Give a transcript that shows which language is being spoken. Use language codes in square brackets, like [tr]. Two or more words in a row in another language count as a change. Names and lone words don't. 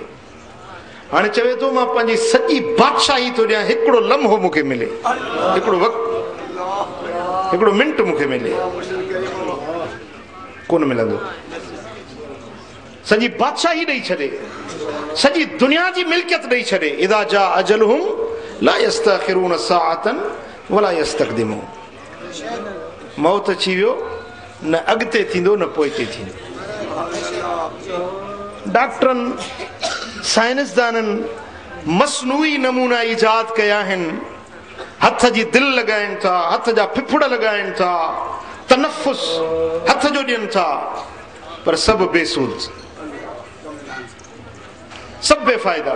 [sd] हाणे चवे थो मां पंहिंजी सॼी बादशाही थो ॾियां, हिकिड़ो लम्हो मूंखे मिले, हिकिड़ो वक़्तु, हिकिड़ो मिंट मूंखे मिले। कोन मिलंदो। सॼी बादशाही ॾेई छॾे, सॼी दुनिया जी मिल्कियत ॾेई छॾे। [ar] إذا جاء أجلهم لا يستأخرون ساعة ولا يستقدمون. [sd] मौत अची वियो, न अॻिते थींदो न पोइते थींदो। डॉक्टरनि साइंसदाननि मसनूई नमूना ईजाद कया आहिनि। हथ जी दिलि लॻाइनि था, हथ जा फिफड़ लॻाइनि था, तनफ़ुस हथ जो ॾियनि था, पर सभु बेसूद, सभु बेफ़ाइदा।